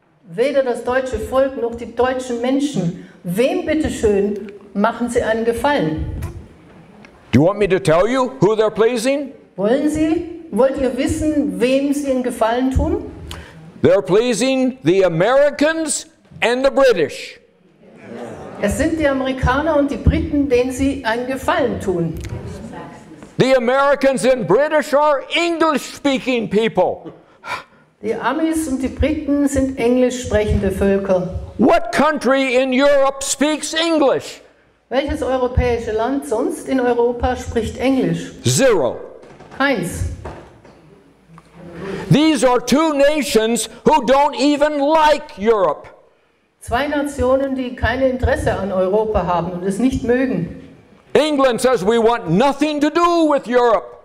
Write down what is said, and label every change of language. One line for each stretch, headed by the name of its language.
German: Weder das deutsche Volk noch die deutschen Menschen. Wem bitteschön machen sie einen Gefallen?
English: Do you want me to tell you who they're pleasing?
German: Wollt ihr wissen, wem sie einen Gefallen tun?
English: They're pleasing the Americans and the British.
German: Es sind die Amerikaner und die Briten, denen sie einen Gefallen tun.
English: The Americans and British are English-speaking people.
German: Die Amis und die Briten sind englisch sprechende Völker.
English: What country in Europe speaks English?
German: Welches europäische Land sonst in Europa spricht Englisch?
English: Zero.
German: Keins.
English: These are two nations who don't even like Europe.
German: Zwei Nationen, die kein Interesse an Europa haben und es nicht mögen.
English: England says we want nothing to do with Europe.